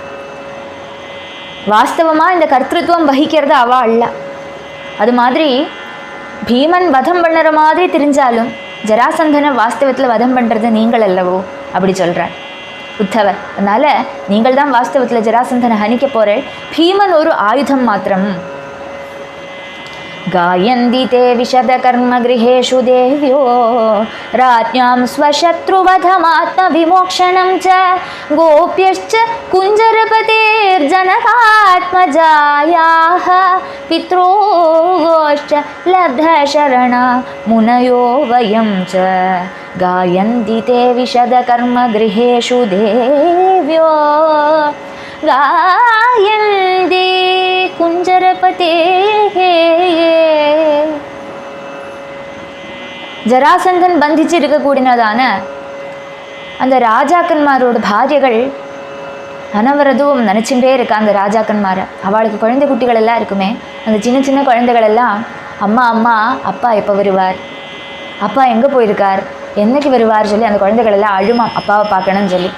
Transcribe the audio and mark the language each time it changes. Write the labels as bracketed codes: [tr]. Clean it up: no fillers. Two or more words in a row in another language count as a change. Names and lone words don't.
[ta] வாஸ்தவமாக இந்த கர்த்திருவம் வகிக்கிறது அவா அல்ல. அது மாதிரி பீமன் வதம் பண்ணுற மாதிரி தெரிஞ்சாலும் ஜராசந்தனை வாஸ்தவத்தில் வதம் பண்ணுறது நீங்கள் அல்லவோ அப்படி சொல்கிறார் உத்தவர். அதனால் நீங்கள் தான் வாஸ்தவத்தில் ஜராசந்தனை ஹனிக்க போகிறேன். பீமன் ஒரு ஆயுதம் மாத்திரம். [sa] गायन्ति ते विशदकर्मगृहेषु देव्यो राज्ञां स्वशत्रुवधमात्मविमोक्षणं च गोप्यश्च कुञ्जरपतेर्जनकात्मजायाः पित्रोश्च लब्धशरणा मुनयो वयं च गायन्ति ते विशदकर्मगृहेषु देव्यो गायन्ति कुञ्जरपते. [ta] ஜராசந்தன் பந்திச்சு இருக்கக்கூடியதான அந்த ராஜாக்கன்மாரோட பாரியர்கள் அனவரதும் நினச்சிட்டே இருக்கா. அந்த ராஜாக்கன்மாரை அவளுக்கு குழந்தை குட்டிகள் எல்லாம் இருக்குமே, அந்த சின்ன சின்ன குழந்தைகள் எல்லாம் அம்மா அம்மா அப்பா எப்போ வருவார், அப்பா எங்கே போயிருக்கார், என்னைக்கு வருவார் சொல்லி அந்த குழந்தைகள் எல்லாம் அழுமாம் அப்பாவை பார்க்கணும்னு சொல்லி.